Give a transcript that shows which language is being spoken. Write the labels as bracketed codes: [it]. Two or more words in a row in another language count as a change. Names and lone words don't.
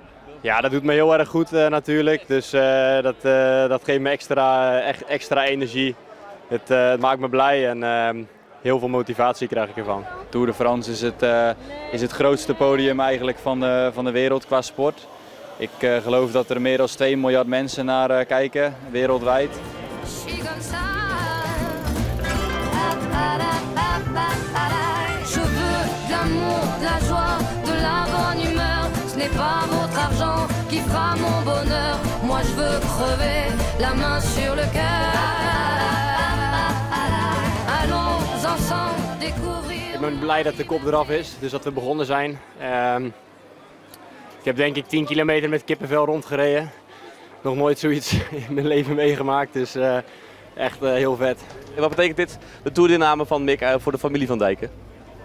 [nl] Ja, dat doet me heel erg goed natuurlijk. Dus dat geeft me extra energie. Het maakt me blij en heel veel motivatie krijg ik ervan. Tour de France is het grootste podium eigenlijk van de wereld qua sport. Ik geloof dat er meer dan 2 miljard mensen naar kijken, wereldwijd. [fr] n'est pas votre argent qui fera mon bonheur. Moi je veux crever la main sur le cœur. Allons ensemble découvrir. [nl] Ik ben blij dat de kop eraf is, dus dat we begonnen zijn. Ik heb denk ik 10 kilometer met kippenvel rondgereden. Nog nooit zoiets in mijn leven meegemaakt, dus echt heel vet. En wat betekent dit, de toerdeelname van Mick voor de familie Van Dijken?